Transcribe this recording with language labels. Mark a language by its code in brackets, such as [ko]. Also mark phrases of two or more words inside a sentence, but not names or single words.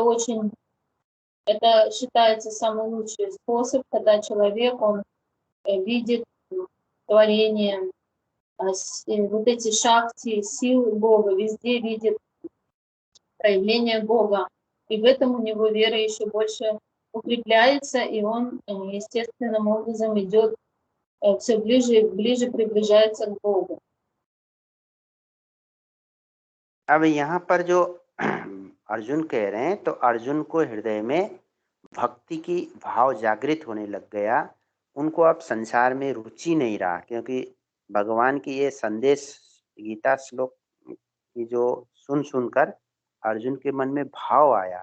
[ru] это считается самый лучший способ, когда человек, он видит творение, вот эти шакти, силы Бога, везде видит проявление Бога. И в этом у него вера еще больше укрепляется, и он естественным образом идет все ближе и ближе, приближается к Богу. [hi] अब यहाँ पर जो अर्जुन कह रहे हैं, तो अर्जुन को हृदय में भक्ति की भाव जागृत होने लग गया। उनको अब संसार में रुचि नहीं रहा, क्योंकि भगवान की ये संदेश गीता श्लोक की जो सुनकर अर्जुन के मन में भाव आया।